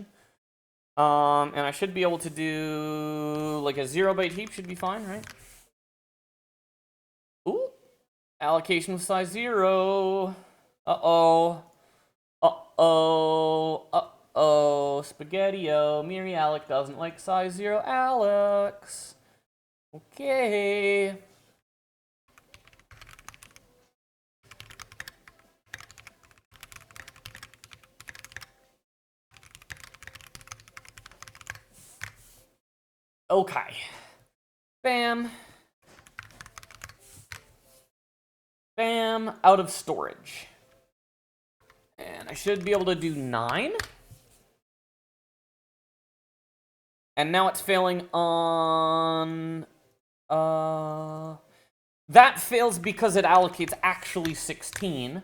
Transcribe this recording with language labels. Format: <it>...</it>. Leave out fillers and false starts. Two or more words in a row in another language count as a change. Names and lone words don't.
<en>And I should be able to do like a 0-byte heap should be fine, right? Ooh, allocation with size 0. Uh-oh. Uh-oh. Uh-oh. Spaghetti-o. MIRI alloc doesn't like size 0 allocs. Okay. Okay. Bam. Bam. Out of storage. And I should be able to do 9. And now it's failing on... That fails because it allocates actually 16.</en>